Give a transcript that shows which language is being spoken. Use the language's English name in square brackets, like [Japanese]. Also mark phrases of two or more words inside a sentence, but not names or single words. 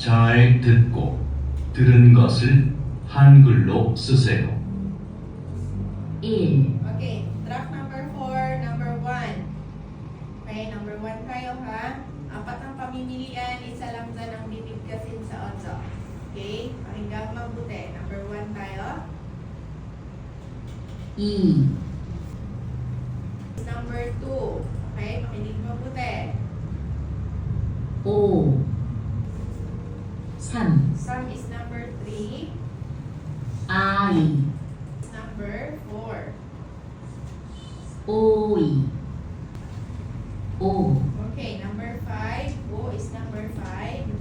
[Korean] 잘 듣고 들은 것을 한글로 쓰세요. 1, [English] Okay, draft number 4, number 1. Okay, [Filipino] number 1 tayo ha. Apat ang pamimilian, isa lang dyan ang bibigkasin sa 8. [English] Okay, [Filipino] pakinggang mabuti. [English] Number 1 [Filipino] tayo. 2, [English] Number 2. Okay, [Filipino] makinig mabuti. 5, 3, [English] Sum is number 3. I, Number 4. 5, 5, Okay, number 5. O is number 5.